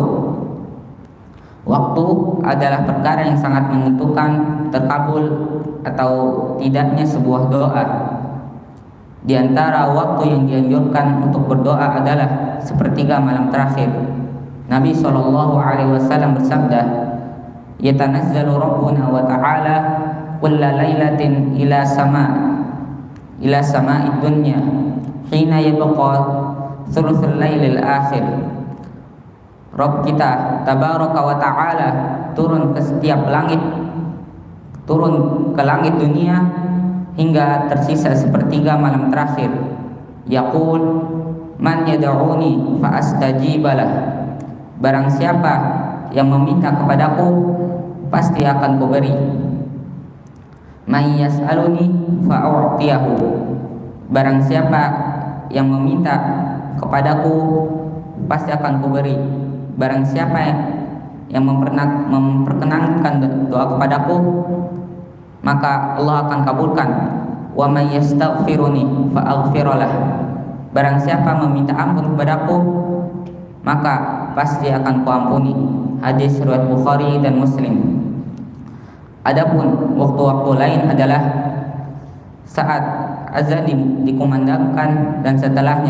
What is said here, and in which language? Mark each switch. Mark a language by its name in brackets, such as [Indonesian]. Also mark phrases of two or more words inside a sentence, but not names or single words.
[Indonesian] Waktu adalah perkara yang sangat menentukan terkabul atau tidaknya sebuah doa. Di antara waktu yang dianjurkan untuk berdoa adalah sepertiga malam terakhir. Nabi [Arabic] صلى الله عليه وسلم [Indonesian] bersabda, [Arabic] "يتنزل ربنا وتعالى كل ليلة إلى السماء الدنيا حين يبقى ثلث الليل الآخر." [Indonesian] Rabb kita [Arabic] تبارك وتعالى [Indonesian] turun ke setiap langit, turun ke langit dunia hingga tersisa sepertiga malam terakhir. [Arabic] يقول من يدعوني فأستجيب له. [Indonesian] Barang siapa yang meminta kepadaku, pasti akan kuberi. [Arabic] من يسألني فأعطيه. [Indonesian] Barang siapa yang meminta kepadaku, pasti akan kuberi. Barang siapa yang memperkenankan doa kepadaku, maka Allah akan kabulkan. [Arabic] ومن يستغفرني فأغفر له. [Indonesian] Barang siapa meminta ampun kepadaku, maka pasti akan kuampuni. Hadis riwayat Bukhari dan Muslim. Adapun waktu-waktu lain adalah saat azan dikumandangkan dan setelahnya.